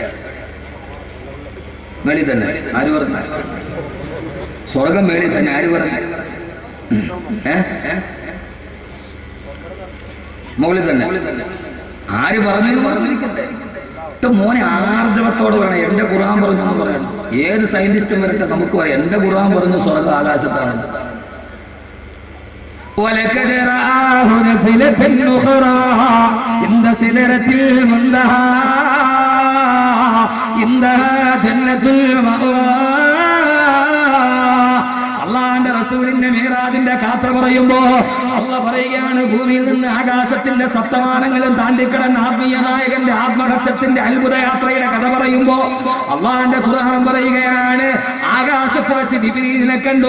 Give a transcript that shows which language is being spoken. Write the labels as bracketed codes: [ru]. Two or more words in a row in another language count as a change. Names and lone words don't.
[ml] മേളിൽ തന്നെ. ആര് പറഞ്ഞു? സ്വർഗം മേളിൽ തന്നെ. ആര് പറഞ്ഞു? മുകളിൽ തന്നെ. ആര് പറഞ്ഞു? പറഞ്ഞിരിക്കട്ടെ. മോനെ ആർജവത്തോട് പറയണം എന്റെ ഖുർആൻ പറഞ്ഞു എന്ന് പറയണം. ഏത് സയന്റിസ്റ്റും വരട്ടെ, നമുക്ക് പറയാം എന്റെ ഖുർആൻ പറഞ്ഞു സ്വർഗം ആകാശത്താണ്. [ar] ولقد رآه نزلة أخرى عند سدرة المنتهى عندها جنة المأوى. [ml] അള്ളാന്റെ റസൂലിന്റെ മിഅ്റാജിന്റെ യാത്ര പറയുമ്പോ അള്ളാഹ് പറയുകയാണ്, ഭൂമിയിൽ നിന്ന് ആകാശത്തിന്റെ സപ്തമാനങ്ങളും താണ്ടിക്കടന്ന ആത്മീയ നായകന്റെ ആത്മകക്ഷത്തിന്റെ അത്ഭുത യാത്രയുടെ കഥ പറയുമ്പോ അള്ളാന്റെ ഖുർആൻ പറയുകയാണ്, ആകാശത്ത് വെച്ച് ജിബ്രീലിനെ കണ്ടു.